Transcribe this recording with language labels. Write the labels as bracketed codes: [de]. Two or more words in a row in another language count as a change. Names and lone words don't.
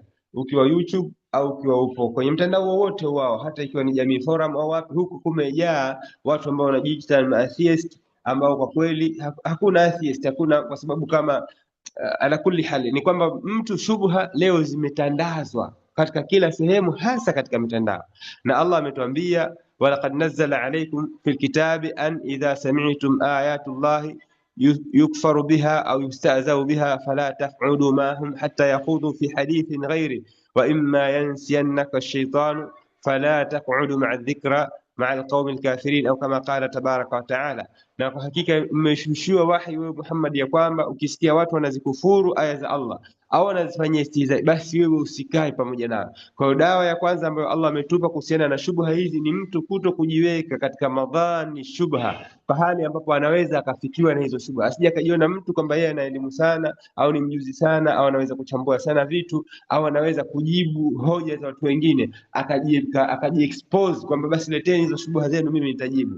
[sw] Ukiwa YouTube au ukiwa upo kwenye mtandao wowote wao, hata ikiwa ni Jamii Forum au wapi, huku kumejaa watu ambao wanajiita atheist, ambao kwa kweli hakuna atheist, hakuna, kwa sababu kama [ar] على كل حال [sw] ni kwamba mtu shubha leo zimetandazwa katika kila sehemu, hasa katika mitandao. Na Allah ametuambia [ar] ولقد نزل عليكم في الكتاب أن إذا سمعتم آيات الله يكفر بها أو يستهزأ بها فلا تقعدوا معهم حتى يخوضوا في حديث غيره وإما ينسينك الشيطان فلا تقعد مع الذكرى مع القوم الكافرين أو كما قال تبارك وتعالى. [sw] Na kwa hakika mmeshushiwa wahi wewe Muhammad ya kwamba ukisikia watu wanazikufuru aya za Allah au wanazifanyia istihza, basi wewe usikae pamoja nao. Kwa hiyo dawa ya kwanza ambayo Allah ametupa kuhusiana na shubha hizi ni mtu kuto kujiweka katika madhani shubha, pahali ambapo anaweza akafikiwa na hizo shubha, asije akajiona mtu kwamba yeye ana elimu sana au ni mjuzi sana au anaweza kuchambua sana vitu au anaweza kujibu hoja za watu wengine, akajiexpose kwamba basi leteni hizo shubha zenu mimi nitajibu.